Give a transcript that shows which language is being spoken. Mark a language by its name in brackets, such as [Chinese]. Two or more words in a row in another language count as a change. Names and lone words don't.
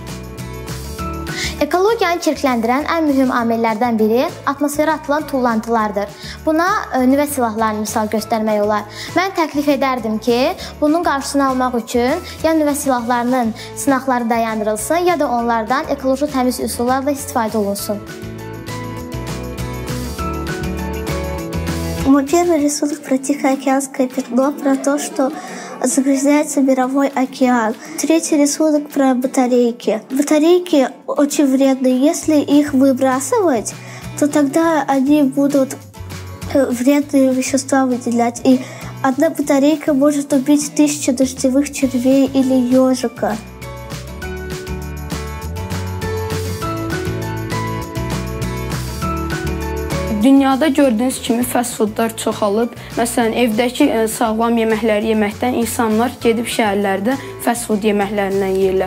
[Azerbaijani] Ekologiyanı çirkləndirən ən mühüm amillərdən biri atmosferə atılan tullantılardır. Buna nüvə silahlarını misal göstərmək olar. Mən təklif edərdim ki, bunun qarşısını almaq üçün ya nüvə silahlarının sınaqları dayandırılsın, ya da onlardan ekoloji təmiz üsullarla istifadə olunsun. [Russian] Мой первый рисунок про Тихоокеанское пятно, про то, что загрязняется мировой океан. Третий рисунок про батарейки. Батарейки очень вредны. Если их выбрасывать, то тогда они будут вредные вещества выделять. И одна батарейка может убить 1000 дождевых червей или ежика. [Azerbaijani] Dünyada gördüyünüz kimi [English] fast foodlar [Azerbaijani] çoxalıb. Məsələn, evdəki sağlam yeməkləri yeməkdən insanlar gedib şəhərlərdə [English] fast food [Azerbaijani] yeməklərindən yeyirlər.